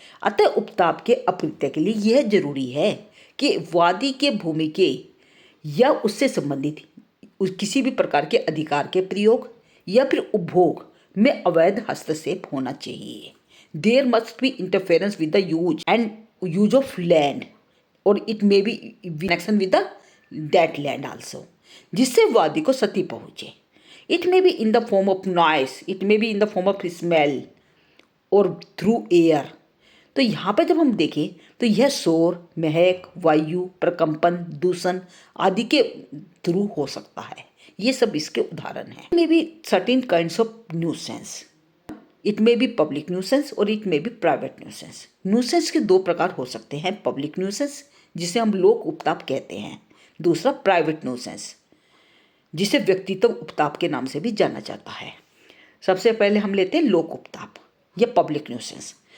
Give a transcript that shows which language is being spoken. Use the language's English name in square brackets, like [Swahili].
[Hindi] अतः उपताप के अपकृत्य के लिए यह जरूरी है कि वादी के भूमि के या उससे संबंधित किसी भी प्रकार के अधिकार के प्रयोग या फिर उपभोग में अवैध हस्तक्षेप होना चाहिए। [English] there must be interference with the use of land और it may be connection with the that land also, [Hindi] जिससे वादी को क्षति पहुंचे। [English] It may be in the form of noise, it may be in the form of smell or through air. [Hindi] तो यहाँ पे जब हम देखें तो यह शोर, महक, वायु, प्रकंपन, दूषण आदि के थ्रू हो सकता है। ये सब इसके उदाहरण हैं। [English] It may be certain kinds of nuisance. It may be public nuisance और it may be private nuisance. [Hindi] Nuisance के 2 प्रकार हो सकते हैं, public nuisance जिसे हम लोक उपताप कहते हैं, दूसरा प्राइवेट nuisance जिसे व्यक्तित्व उपताप के नाम से भी जाना जाता है। सबसे पहले हम लेते हैं लोक उपताप या पब्लिक न्यूसेंस।